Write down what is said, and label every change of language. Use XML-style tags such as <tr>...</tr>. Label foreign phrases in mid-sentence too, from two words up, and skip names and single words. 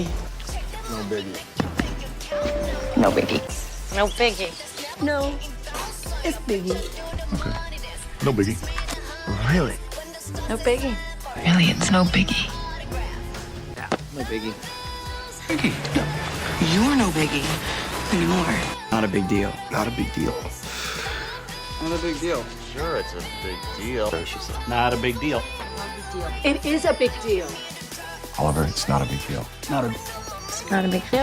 <en>No biggie. No biggie. No biggie. No. It's biggie. Okay. No biggie. Really? No biggie. Really, it's no biggie. No biggie. Biggie. You're no biggie anymore. Not a big deal. Not a big deal. Not a big deal. Sure, it's a big deal. Not a big deal. It is a big deal. Oliver, it's not a big deal. Not a. It's not a big deal.</en>